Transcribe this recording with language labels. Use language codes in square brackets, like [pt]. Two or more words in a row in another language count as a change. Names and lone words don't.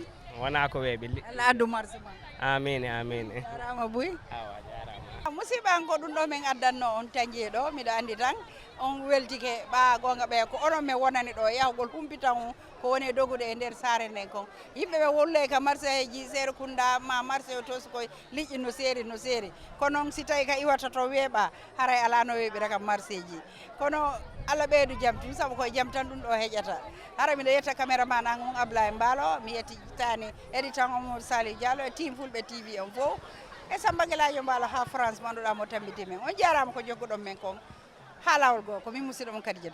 [ff] wona ko weeɓi Allah addu marché ma amin jarama boy musidɓe an ko ɗum ɗo min addanno on tañje ɗo miɗo andi tan on weltike ɓa gonga ɓe ko onon min wonani ɗo yahgol humpitan on ko woni dogude e nder saare nden kon yimɓe ɓe wolle ka marché ji Serekunda ma marché o to ko liƴƴi no seeri kono noon si tawi ka iwata to weeɓa haray ala no weeɓira kam marché ji kono Allah ɓeydu jaam tum saabu koye jaam tan ɗum ɗo heƴata hara miɗo yetta caméraman an on Ablaye Mballo mi yettitani éditant Oumar Saliou Diallo e team fulɓe TV on fof e Samba Gueladio Mballo ha France manduɗa mo tambiti men on jarama ko jokkuɗon men kon ha lawol goo ko min musidɗo mon Kadidiatou